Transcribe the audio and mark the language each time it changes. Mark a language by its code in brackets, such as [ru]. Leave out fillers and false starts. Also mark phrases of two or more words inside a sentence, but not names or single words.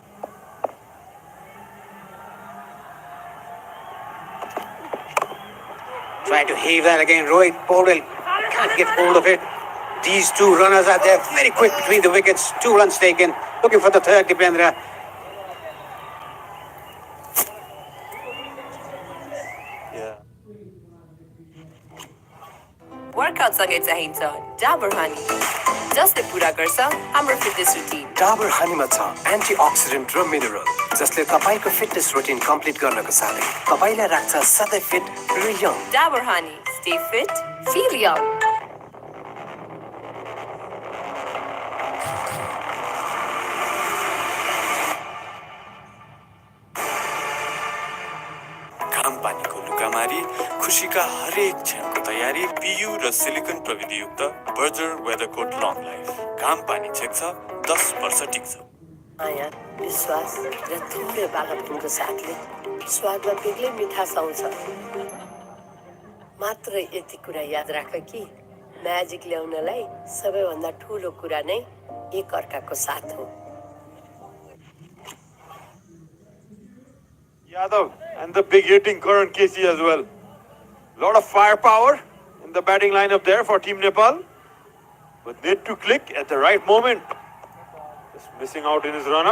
[en] Try to heave that again. Rohit Paudel can't get hold of it. These two runners are there very quick between the wickets. 2 runs taken. Looking for the third, Dipendra. [ne] वर्कआउट सँगै चाहिन्छ डाबर हनी जसले पूरा गर्छ हाम्रो [en] fitness routine [ne] डाबर हनीमा छ एन्टिअक्सिडेन्ट र मिनरल जसले तपाईको [en] fitness routine [ne] कम्प्लिट गर्नको साथै तपाईलाई राख्छ सधैँ फिट र यङ। [en] Dabur Honey. Stay fit, feel young. [ne] घाम पानीको लुकामारी, खुसीका हरेक क्षणको तयारी, पियु र सिलिकन प्रविधियुक्त बर्जर वेदरकोट लङ लाइफ। घाम पानी छेक्छ 10 वर्ष टिक्छ। माया, विश्वास र थुप्रै बालकहरूको साथले स्वादमा बेग्लै मिठास आउँछ। मात्र यति कुरा याद राख कि म्याजिक ल्याउनलाई सबैभन्दा ठुलो कुरा नै एक अर्काको साथ हो। [en] Yadav and the big hitting Karan Casey as well. Lot of firepower in the batting lineup there for Team Nepal. But need to click at the right moment. Just missing out in his run-up.